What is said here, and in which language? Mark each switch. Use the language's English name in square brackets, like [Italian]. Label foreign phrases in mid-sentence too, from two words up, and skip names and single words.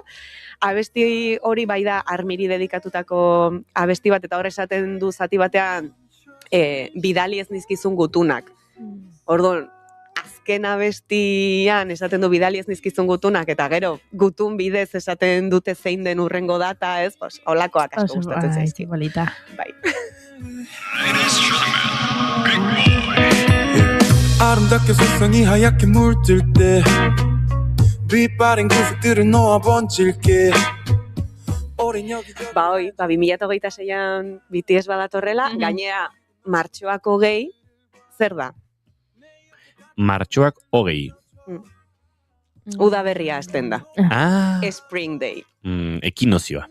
[Basque] Abesti hori bai da armiri dedikatutako abesti bat, eta hor esaten du zati batean bidali ez nizkizun gutunak. Orduan, azken abestian esaten du bidali ez nizkizun gutunak, eta gero gutun bidez esaten dute zein den urrengo data, ez? Pues, olakoak asko gustatzen zaizki. Bai. [Korean] 아름답게 세상이 하얗게 물들 때 빛바랜 구석들을 놓아 번질게 [Basque] Ba, hoi, 2026an BTS badatorrela, gainera martxoako gehi, zer da? Martxoak 20. Uda berria hasten da. Spring Day. Ekinozioa.